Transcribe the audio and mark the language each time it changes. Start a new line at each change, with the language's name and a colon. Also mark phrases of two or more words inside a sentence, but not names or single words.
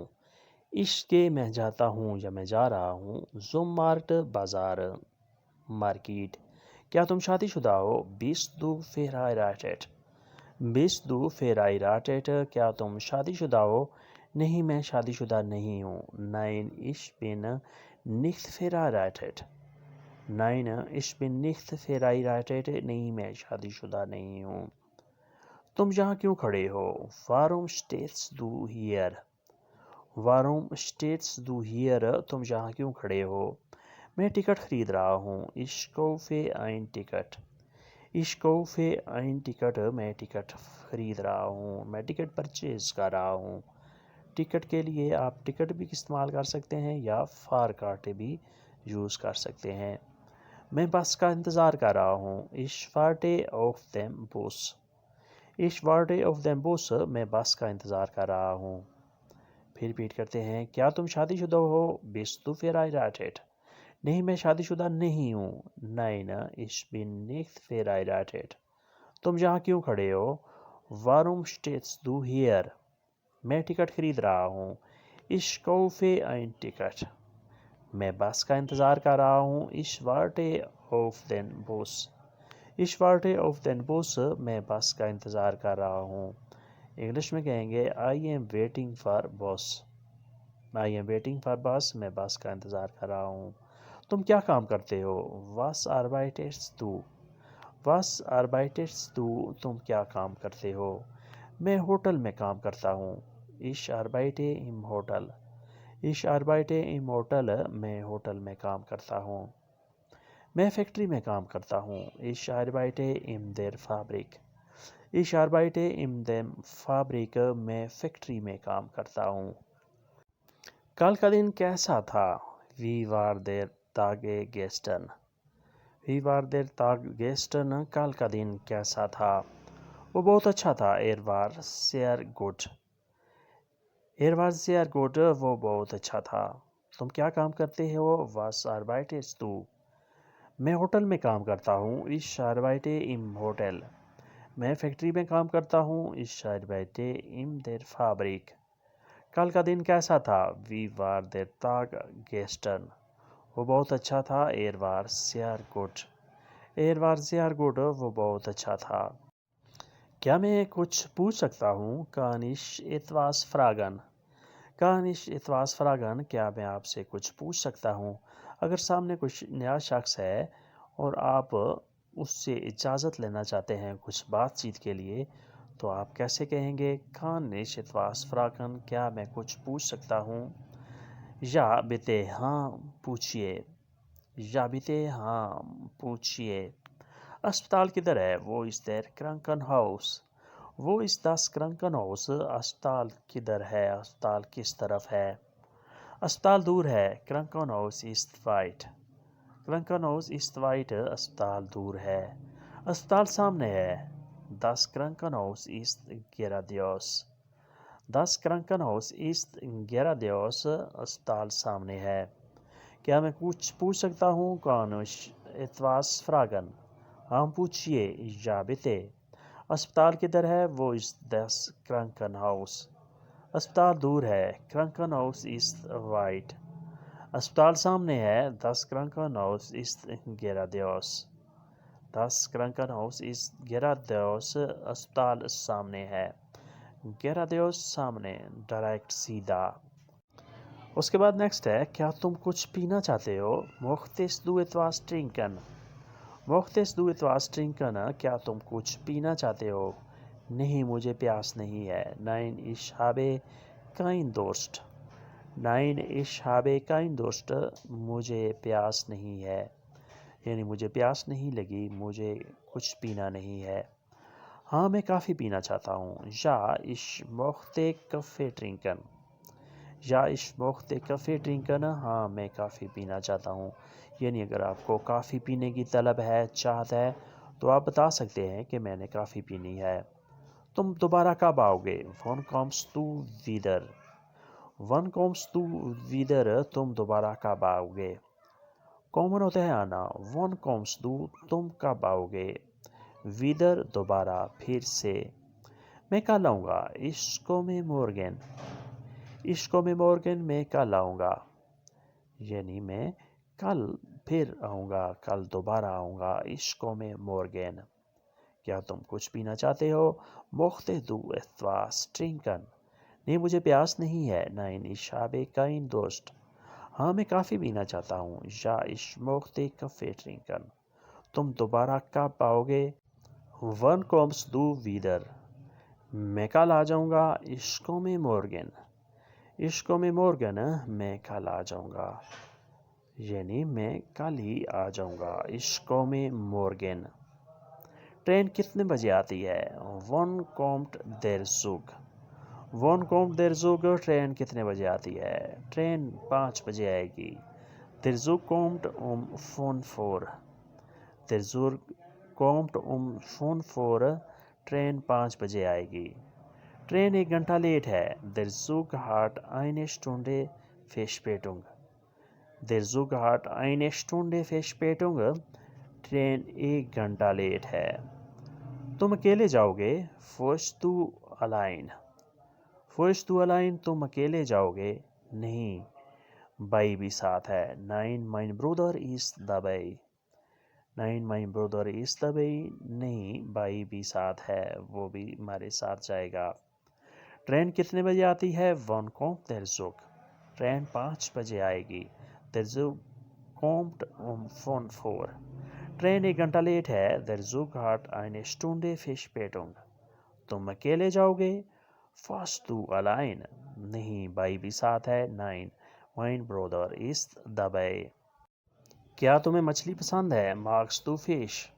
Urdu: عشق میں جاتا ہوں یا میں جا رہا ہوں،
German: zum Markt
Urdu: بازار، مارکیٹ۔ کیا تم شادی شدہ ہو؟
German: Bist du verheiratet, Bist du verheiratet,
Urdu: کیا تم شادی شدہ ہو؟ نہیں میں شادی شدہ نہیں ہوں۔
German: Nein ich bin nicht verheiratet، Nein ich bin nicht verheiratet،
Urdu: نہیں میں شادی شدہ نہیں ہوں۔ تم یہاں کیوں کھڑے ہو؟
German: Warum stehst du hier، Warum stehst du hier،
Urdu: تم یہاں کیوں کھڑے ہو؟ میں ٹکٹ خرید رہا ہوں۔
German: Ich kaufe ein Ticket، Ich kaufe ein Ticket،
Urdu: میں ٹکٹ خرید رہا ہوں، میں ٹکٹ پرچیز کر رہا ہوں۔ ٹکٹ کے لیے آپ ٹکٹ بھی استعمال کر سکتے ہیں یا فارکارٹ بھی یوز کر سکتے ہیں۔ میں بس کا انتظار کر رہا ہوں۔
German: Ich warte auf den Bus، Ich warte auf den Bus،
Urdu: میں بس کا انتظار کر رہا ہوں۔ پھر ریپیٹ کرتے ہیں۔ کیا تم شادی شدہ ہو؟
German: Bist du verheiratet،
Urdu: نہیں میں شادی شدہ نہیں ہوں۔
German: Nein ich bin nicht verheiratet۔
Urdu: تم یہاں کیوں کھڑے ہو؟
German: Warum stehst du hier،
Urdu: میں ٹکٹ خرید رہا ہوں۔
German: Ich kaufe ein Ticket،
Urdu: میں بس کا انتظار کر رہا ہوں۔
German: Ich warte auf den Bus، Ich warte auf den Bus،
Urdu: میں بس کا انتظار کر رہا ہوں۔ انگلش میں کہیں گے
English: I am waiting for bus، I am waiting for bus،
Urdu: میں بس کا انتظار کر رہا ہوں۔ تم کیا کام کرتے ہو؟
German: Was arbeitest du، Was arbeitest du،
Urdu: تم کیا کام کرتے ہو؟ میں ہوٹل میں کام کرتا ہوں۔
German: Ich arbeite im Hotel، Ich arbeite im Hotel،
Urdu: میں ہوٹل میں کام کرتا ہوں۔ میں فیکٹری میں کام کرتا ہوں۔
German: Ich arbeite in der Fabrik، Ich arbeite in der Fabrik،
Urdu: میں فیکٹری میں کام کرتا ہوں۔ کل کا دن کیسا تھا؟
German: Wie war der Tag gestern، Wie war der Tag gestern،
Urdu: کل کا دن کیسا تھا؟ وہ بہت اچھا تھا۔
German: Er war sehr gut، Er war sehr gut،
Urdu: وہ بہت اچھا تھا۔ تم کیا کام کرتے ہو؟
German: Was arbeitest du،
Urdu: میں ہوٹل میں کام کرتا ہوں۔
German: Ich arbeite im Hotel،
Urdu: میں فیکٹری میں کام کرتا ہوں۔
German: Ich arbeite in der Fabrik۔
Urdu: کل کا دن کیسا تھا؟
German: Wie war der Tag gestern،
Urdu: وہ بہت اچھا تھا۔
German: Er war sehr gut، Er war sehr gut،
Urdu: وہ بہت اچھا تھا۔ کیا میں کچھ پوچھ سکتا ہوں؟
German: Kann ich etwas fragen، Kann ich etwas fragen،
Urdu: کیا میں آپ سے کچھ پوچھ سکتا ہوں؟ اگر سامنے کچھ نیا شخص ہے اور آپ اس سے اجازت لینا چاہتے ہیں کچھ بات چیت کے لیے تو آپ کیسے کہیں گے؟
German: Kann ich etwas fragen،
Urdu: کیا میں کچھ پوچھ سکتا ہوں؟ یا bitte، ہاں پوچھئے، یا bitte، ہاں پوچھئے۔ اسپتال کدھر ہے؟
German: Wo ist der Krankenhaus، Wo ist das Krankenhaus،
Urdu: اسپتال کدھر ہے، اسپتال کس طرف ہے؟ اسپتال دور ہے۔
German: Krankenhaus ist weit، Krankenhaus ist weit،
Urdu: اسپتال دور ہے۔ اسپتال سامنے ہے۔
German: Das Krankenhaus ist geradeaus، Das Krankenhaus ist geradeaus،
Urdu: اسپتال سامنے ہے۔ کیا میں کچھ پوچھ سکتا ہوں؟
German: Kann ich etwas fragen،
Urdu: ہاں پوچھئے، یا bitte۔ اسپتال کدھر ہے؟
German: Wo ist das Krankenhaus،
Urdu: اسپتال دور ہے.
German: Krankenhaus ist weit.
Urdu: اسپتال سامنے ہے.
German: Das Krankenhaus ist geradeaus. Das Krankenhaus ist geradeaus.
Urdu: اسپتال سامنے ہے. geradeaus سامنے, ڈائریکٹ, سیدھا. اس کے بعد نیکسٹ ہے, کیا تم کچھ پینا چاہتے ہو؟
German: Möchtest du etwas trinken? Möchtest du etwas trinken?
Urdu: کیا تم کچھ پینا چاہتے ہو؟ نہیں, مجھے پیاس نہیں ہے.
German: Nein, ich habe keinen Durst. Nein, ich habe keinen Durst.
Urdu: مجھے پیاس نہیں ہے, یعنی مجھے پیاس نہیں لگی, مجھے کچھ پینا نہیں ہے. ہاں, میں کافی پینا چاہتا ہوں.
German: Ja, ich möchte Kaffee trinken. Ja, ich möchte Kaffee trinken.
Urdu: ہاں, میں کافی پینا چاہتا ہوں. یعنی اگر آپ کو کافی پینے کی طلب ہے, چاہت ہے, تو آپ بتا سکتے ہیں کہ میں نے کافی پینی ہے. تم دوبارہ کب آؤ گے؟
German: Wann kommst du wieder? Wann kommst du wieder?
Urdu: تم دوبارہ کب آؤ گے؟ کامن ہوتا ہے آنا.
German: Wann kommst du?
Urdu: تم کب آؤ گے؟ wieder, دوبارہ, پھر سے. میں کل آؤں گا.
German: Ich komme morgen. Ich komme morgen.
Urdu: میں کل آؤں گا, یعنی میں کل پھر آؤں گا, کل دوبارہ آؤں گا.
German: Ich komme morgen.
Urdu: کیا تم کچھ پینا چاہتے ہو؟
German: Möchtest du etwas trinken?
Urdu: نہیں, مجھے پیاس نہیں ہے.
German: Nein, ich habe keinen Durst.
Urdu: ہاں, میں کافی پینا چاہتا ہوں.
German: Ja, ich möchte Kaffee trinken.
Urdu: تم دوبارہ کب آؤ گے؟
German: Wann kommst du wieder?
Urdu: میں کل آ جاؤں گا.
German: Ich komme morgen. Ich komme morgen.
Urdu: میں کل آ جاؤں گا, یعنی میں کل ہی آ جاؤں گا.
German: Ich komme morgen.
Urdu: ٹرین کتنے بجے آتی ہے؟
German: Wann kommt der Zug? Wann kommt der Zug?
Urdu: ٹرین کتنے بجے آتی ہے؟ ٹرین 5 بجے آئے گی.
German: Der Zug kommt um 5 Uhr. Der Zug kommt um 5 Uhr.
Urdu: ٹرین 5 بجے آئے گی. ٹرین 1 گھنٹہ لیٹ ہے.
German: Der Zug hat eine Stunde Verspätung. Der Zug hat eine Stunde Verspätung.
Urdu: ٹرین 1 گھنٹہ لیٹ ہے. تم اکیلے جاؤ گے؟
German: Fährst du allein? Fährst du allein?
Urdu: تم اکیلے جاؤ گے؟ نہیں, بھائی بھی ساتھ ہے.
German: Nein, mein Bruder ist dabei. Nein, mein Bruder ist dabei.
Urdu: نہیں, بھائی بھی ساتھ ہے, وہ بھی ہمارے ساتھ جائے گا. ٹرین کتنے بجے آتی ہے؟
German: Wann kommt der Zug?
Urdu: ٹرین 5 بجے آئے گی.
German: Der Zug kommt um 5 Uhr.
Urdu: ٹرین 1 گھنٹہ لیٹ ہے.
German: Der Zug hat eine Stunde Verspätung.
Urdu: تم اکیلے جاؤ گے؟
German: Fährst du allein?
Urdu: نہیں, بھائی بھی ساتھ ہے.
German: Nein, mein Bruder ist dabei.
Urdu: کیا تمہیں مچھلی پسند ہے؟
German: Magst du Fisch?